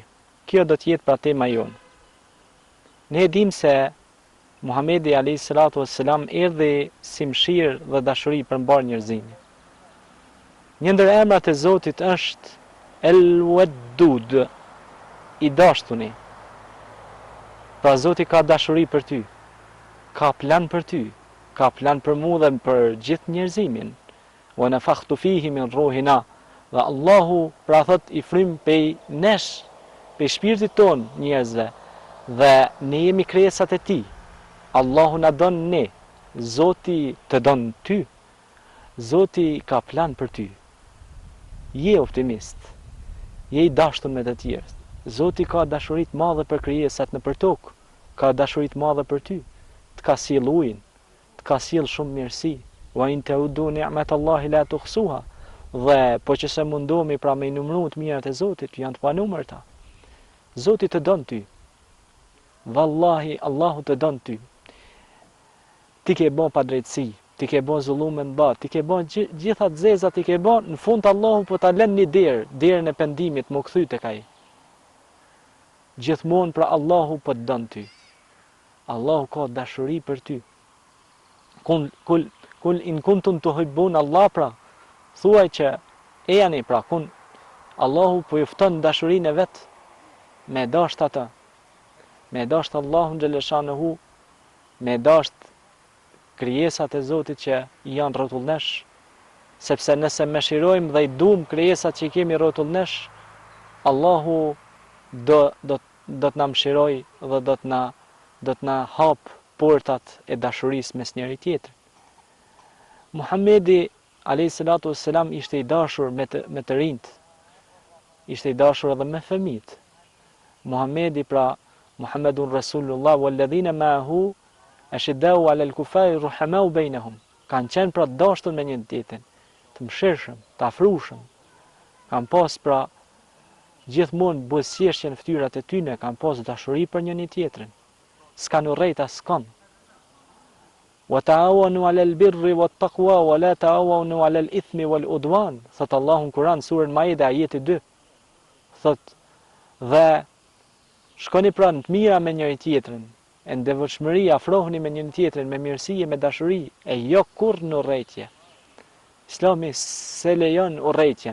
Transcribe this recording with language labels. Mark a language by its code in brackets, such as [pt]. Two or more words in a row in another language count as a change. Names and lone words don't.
[sq] Kjo do të jetë pra tema jonë. Ne e dim se Muhamedi [ar] عليه الصلاة والسلام [sq] erdhi si mëshirë dhe dashuri për mbar njerëzimin. Një ndër emrat e Zotit është El-Waddud, i dashtuni. Pra Zoti ka dashuri për ty, ka plan për ty, ka plan për mua dhe për gjithë njerëzimin. [ar] ونفخت فيه من روحنا. [sq] Dhe Allahu pra thot i frym pej nesh, pej shpirtit ton njerëzve, dhe ne jemi krijesat e tij. Allahu na don ne, Zoti të don ty. Zoti ka plan për ty. Je optimist. Je i dashur me të tjerë. Zoti ka dashuri të madhe për krijesat në tokë, ka dashuri të madhe për ty. Të ka sjell ujin, të ka sjell shumë mirësi. [ar] وإن تعدوا نعمة الله لا تحصوها. [sq] Dhe po që se mundohemi pra me i numëru të mirat e Zotit, janë të panumërta. Zoti të don ty. Vallahi, Allahu të don ty. Ti ke bën pa drejtësi, ti ke bën zullume në bat, ti ke bën gjitha të zezat, ti ke bën, në fund Allahu po ta lën një derën e pendimit, më kthy tek ai. Gjithmonë pra Allahu po të don ty. Allahu ka dashuri për ty. [ar] قل إن كنتم تحبون الله, [sq] pra thuaj që e jani pra Allahu po ju fton dashurinë e vet me dasht ata, me dasht Allahun xhaleshanuhu, me dasht krijesat e Zotit që janë rrotullnesh, sepse nëse mëshirojmë dhe i duam krijesat që i kemi rrotullnesh, Allahu do të na mëshiroj dhe do të na hap portat e dashurisë mes njëri tjetrit. Muhamedi [ar] عليه الصلاة والسلام [sq] ishte i dashur me të rinjt, ishte i dashur edhe me fëmijët. Muhamedi pra [ar] محمد رسول الله والذين معه أشداء على الكفار رحماء بينهم. [sq] Kanë qenë pra dashur me njëri tjetrin, të mëshirshëm, të afrushëm. Kanë pas pra gjithmonë buzëqeshje në fytyrat e tyre, kanë pas dashuri për njëri tjetrin. S'kan urrejt as s'kan. [ar] وتعاونوا على البر والتقوى ولا تعاونوا على الإثم والعدوان. [sq] Thot Allahu në Kur'an surën Maide ajeti 2. Thot dhe shkoni pra në të mira me njëri tjetrin, e në devotshmëri afrohuni me njëri tjetrin me mirësi e me dashuri, e jo kurrë në urrëtie. Islami se lejon urrëtien.